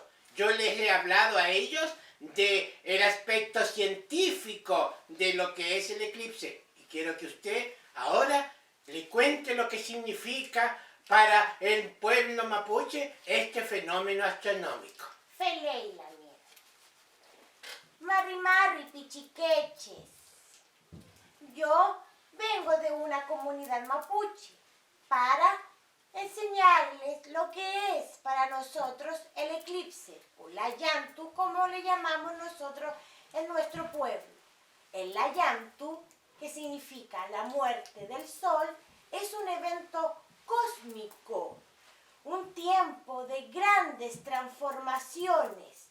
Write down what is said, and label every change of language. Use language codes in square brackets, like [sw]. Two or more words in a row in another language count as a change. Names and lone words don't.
[es] Yo les he hablado a ellos del aspecto científico de lo que es el eclipse. Y quiero que usted ahora le cuente lo que significa para el pueblo mapuche este fenómeno astronómico. [arn] Feley, Lamien. Mari Mari, pichiqueches. [es] Yo vengo de una comunidad mapuche para enseñarles lo que es para nosotros el eclipse, o Layantu, como le llamamos nosotros en nuestro pueblo. El Layantu, que significa la muerte del sol, es un evento cósmico, un tiempo de grandes transformaciones.